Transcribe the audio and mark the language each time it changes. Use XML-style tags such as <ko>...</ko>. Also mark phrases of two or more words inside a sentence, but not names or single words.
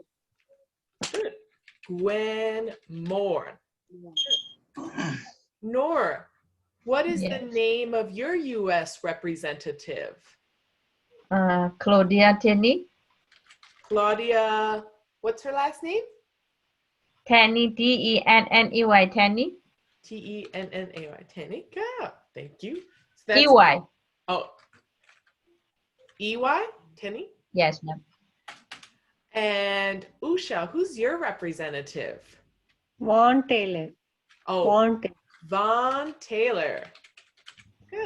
<en>Good. Gwen Moore. Nora, what is the name of your U.S. representative? Claudia Tenney. Claudia, what's her last name? Tenney, Tenney. Tenney. Tennay. Tenney. Good. Thank you. So that's, EY. oh, EY? Tenney? Yes, ma'am. And Usha, who's your representative? Vaughn Taylor. Oh, Vaughn Taylor. Vaughn Taylor. Good.</en>